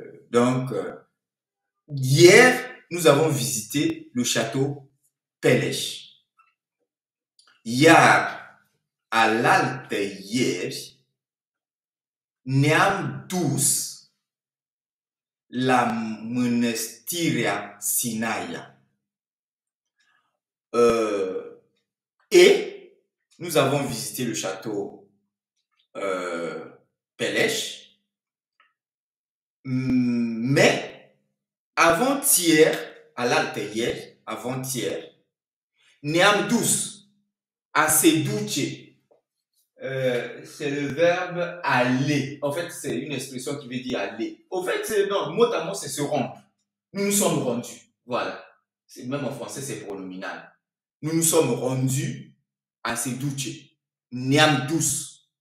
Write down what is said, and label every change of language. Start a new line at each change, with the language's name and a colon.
French: Donc, hier, nous avons visité le château Peleș.
Romanian: Iar alaltă ieri ne-am dus la mănăstirea Sinaia.
French: Et nous avons visité le château Peleș. Mais avant-hier,
Romanian: alaltă ieri,
French: avant-hier,
Romanian: ne-am dus
French: à se duce. C'est le verbe aller. En fait, c'est une expression qui veut dire aller. Au fait, non, mot à mot, c'est se rendre. Nous nous sommes rendus. Voilà. Même en français, c'est pronominal. Nous nous sommes rendus à se duce.
Romanian: Ne-am dus.